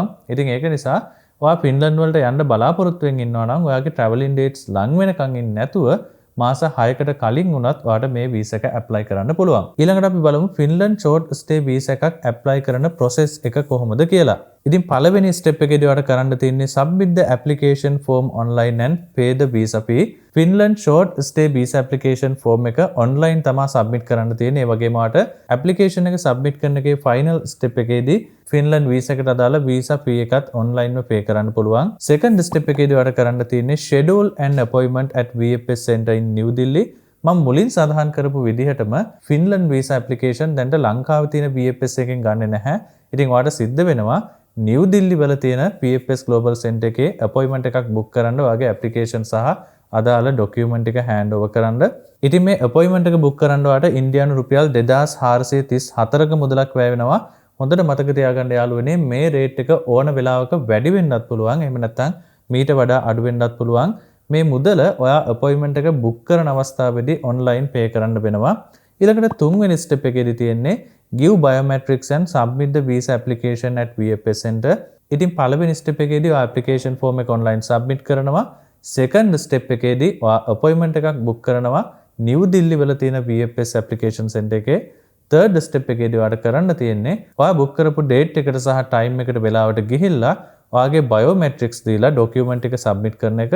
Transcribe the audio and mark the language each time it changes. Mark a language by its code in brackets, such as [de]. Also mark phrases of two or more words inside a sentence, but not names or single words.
[si] ඉතින් ඒක නිසා ඔයා ෆින්ලන්ඩ් වලට යන්න බලාපොරොත්තු වෙමින් ඉන්නවා නම් ඔයාගේ [en] traveling dates [si] ලඟ වෙනකන් ඉන්නේ නැතුව මාස 6කට කලින් වුණත් ඔයාට මේ වීසා එක ඇප්ලයි කරන්න පුළුවන්. ඊළඟට අපි බලමු [en] Finland short stay visa [si] එකක් ඇප්ලයි කරන process එක කොහොමද කියලා. ඉතින් පළවෙනි ස්ටෙප් එකේදී ඔයාලට කරන්න තියෙන්නේ [en] submit the application form online and pay the visa fee. Finland short stay visa application form [si] එක [en] online තමයි submit [si] කරන්න තියෙන්නේ. ඒ වගේම ඔයාලට ඇප්ලිකේෂන් එක සබ්මිට් කරන එකේ [en] final step [si] එකේදී [en] Finland visa [si] එකට අදාළ [en] visa fee [si] එකත් ඔන්ලයින්ව පේ කරන්න පුළුවන්. [en] second step [si] එකේදී ඔයාලට කරන්න තියෙන්නේ [en] schedule an appointment at VFS Center in New Delhi. [si] මම මුලින් සඳහන් කරපු විදිහටම [en] Finland visa application [si] දැන්ට ලංකාවේ තියෙන VFS එකෙන් ගන්නෙ නැහැ. ඉතින් ඔයාලට සිද්ධ වෙනවා නිව් දිල්ලි වල තියෙන VFS Global Center එකේ අපොයින්ට්මන්ට් එකක් බුක් කරන්න ඔයාගේ ඇප්ලිකේෂන් සහ අදාළ ඩොකියුමන්ට් එක [en] hand over [si] කරන්න. ඉතින් මේ අපොයින්ට්මන්ට් එක බුක් කරන්න ඔයාලට ඉන්දියානු රුපියල් 2434ක මුදලක් වැය වෙනවා. හොඳට මතක තියාගන්න යාළුවනේ මේ රේට් එක ඕන වෙලාවක වැඩි වෙන්නත් පුළුවන්. එහෙම නැත්නම් මීට වඩා අඩු වෙන්නත් පුළුවන්. මේ මුදල ඔයා අපොයින්ට්මන්ට් එක බුක් කරන අවස්ථාවේදී [en] online pay [si] කරන්න වෙනවා. ඊළඟට තුන්වෙනි ස්ටෙප් එකේදී තියෙන්නේ [en] give biometrics and submit the visa application at VFS Center. [si] ඉතින් පළවෙනි ස්ටෙප් එකේදී ඔයා [en] application form [si] එක [en] online submit [si] කරනවා. [en] second step [si] එකේදී ඔයා අපොයින්ට්මන්ට් එකක් බුක් කරනවා නිව් දිල්ලි වල තියෙන [en] VFS application center [si] එකේ. [en] third step [si] එකේදී ඔයාලට කරන්න තියෙන්නේ ඔයා බුක් කරපු ඩේට් එකට සහ ටයිම් එකට වෙලාවට ගිහිල්ලා ඔයාගේ බයෝමෙට්‍රික්ස් දීලා ඩොකියුමන්ට් එක සබ්මිට් කරන එක.